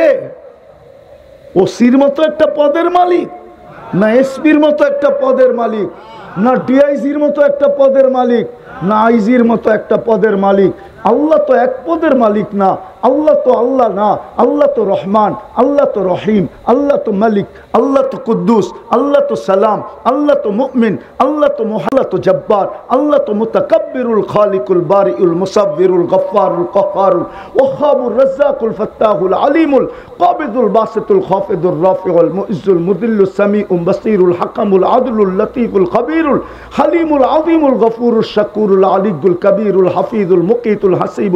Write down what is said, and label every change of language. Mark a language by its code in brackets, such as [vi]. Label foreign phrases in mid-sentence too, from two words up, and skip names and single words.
[bn] ওসির মতো একটা পদের মালিক, না এসপির মতো একটা পদের মালিক, না ডিআইজির মতো একটা পদের মালিক, না আইজির মতো একটা পদের মালিক। আল্লাহ তো এক পদের মালিক না। আল্লাহ তো আল্লাহ না। আল্লাহ তো রহমান, আল্লাহ তো রহিম, আল্লাহ তো মালিক, আল্লাহ তো কুদ্দুস, আল্লাহ তো সালাম, আল্লাহ তো মুমিন, আল্লাহ তো মুহাল্লা তো জব্বার, আল্লাহ তো [ar] المتكبر الخالق البارئ المصور الغفار القهار الوهاب الرزاق الفتاح العليم القابض الباسط الخافض الرافع المعز المذل السميع البصير الحكم العدل اللطيف الخبير الحليم العظيم الغفور الشكور العلي الكبير الحفيظ المقيت الحسيب